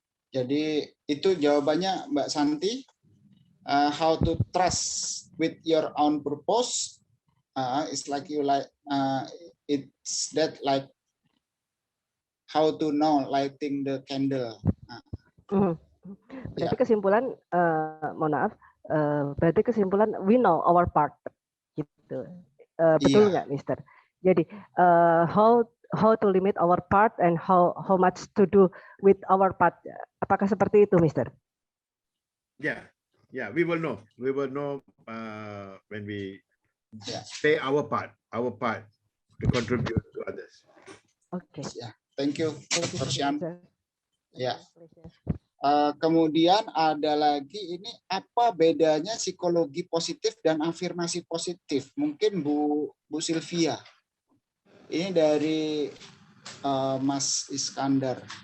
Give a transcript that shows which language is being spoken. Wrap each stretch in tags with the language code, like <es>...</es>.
<id>Jadi itu jawabannya Mbak Santi.</id> <en>How to trust with your own purpose. It's like it's that like how to know lighting the candle.</en> <id>Berarti kesimpulan, mohon maaf, berarti kesimpulan</id> <en>we know our part,</en> <id>gitu. Betul nggak, Mister? Jadi</id> <en>how to limit our part and how much to do with our part.</en> <id>Apakah seperti itu, Mister?</id> <en>Yeah, we will know. We will know when we play our part to contribute to others. Okay. Thank you, Dr. Sian. Ya.</en> <id>Kemudian ada lagi ini apa bedanya psikologi positif dan afirmasi positif? Mungkin Bu Sylvia. Ini dari Mas Iskandar.</id>